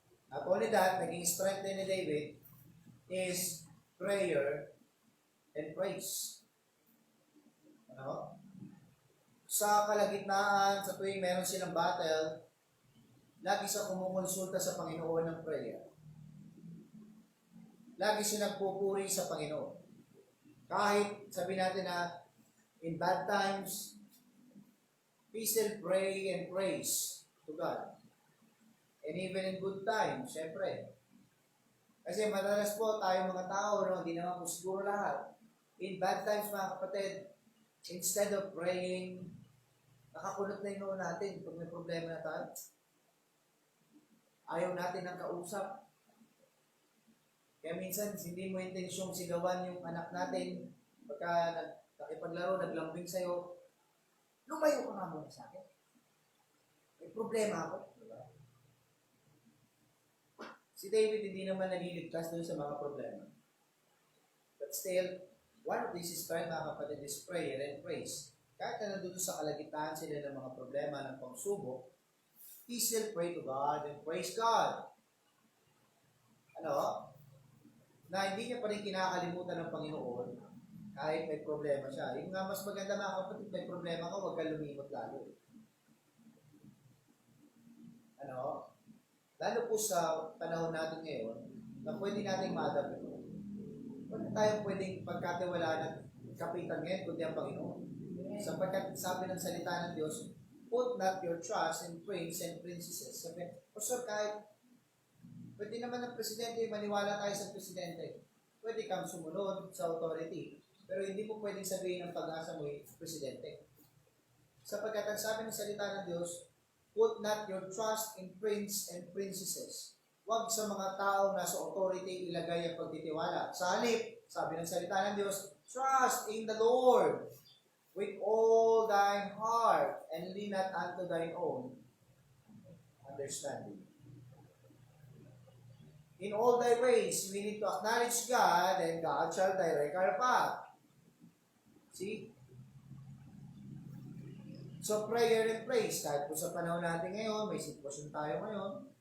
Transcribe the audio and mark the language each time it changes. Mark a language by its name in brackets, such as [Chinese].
[English] Not only that, [Filipino] naging [English] strength ni David is prayer and praise. [Filipino] Ano? Sa kalagitnaan, sa tuwing meron silang battle, lagi siya kumukonsulta sa Panginoon ng prayer. Lagi siya nagpupuri sa Panginoon. Kahit sabi natin na [English] in bad times, we still pray and praise to God. And even in good times, [Filipino] syempre. Kasi madalas po tayo mga tao, no, hindi naman po siguro lahat. [English] In bad times, [Filipino] mga kapatid, [English] instead of praying, [Filipino] nakakulot na yung noo natin pag may problema na tayo. Ayaw natin ng kausap. Kaya minsan, hindi mo intensyong sigawan yung anak natin pagka nakipaglaro, naglambing sa'yo. Lumayo ka nga muna sa akin. May problema ako. Diba? Si David hindi naman naliligtas dun sa mga problema. [English] But still, one of these is trying, [Filipino] mga kapatid, [English] is prayer and praise. [Filipino] Kahit na nandun sa kalagitnaan sila ng mga problema ng pagsubok, [English] he still pray to God and praise God. [Filipino] Ano? Na hindi niya pa rin kinakalimutan ng Panginoon kahit may problema siya. Yung nga mas maganda, mga kapatid, may problema ka, huwag kang lumimot lalo. Ano? Lalo po sa panahon natin ngayon, na pwede nating ma-adapt ito. Wala tayong pwedeng pagkatiwalaan at kapitan ngayon kundi ang Panginoon. Sapagkat sabi ng salita ng Diyos, [English] put not your trust in prince and princesses. [Filipino] Sabi, Pastor, kahit pwede naman ang presidente, maniwala tayo sa presidente. Pwede kang sumunod sa authority. Pero hindi mo pwedeng sabihin ng pag-asa mo yung presidente. Sapagkat ang sabi ng salita ng Diyos, [English] put not your trust in prince and princesses. [Filipino] Huwag sa mga tao na sa authority ilagay ang pagtitiwala. Sa halip, sabi ng salita ng Diyos, [English] trust in the Lord with all thine heart and lean not unto thine own understanding. In all thy ways, we need to acknowledge God and God shall direct our path. See? So, prayer and praise. [Filipino] Kahit po sa panahon natin ngayon, may sitwasyon tayo ngayon.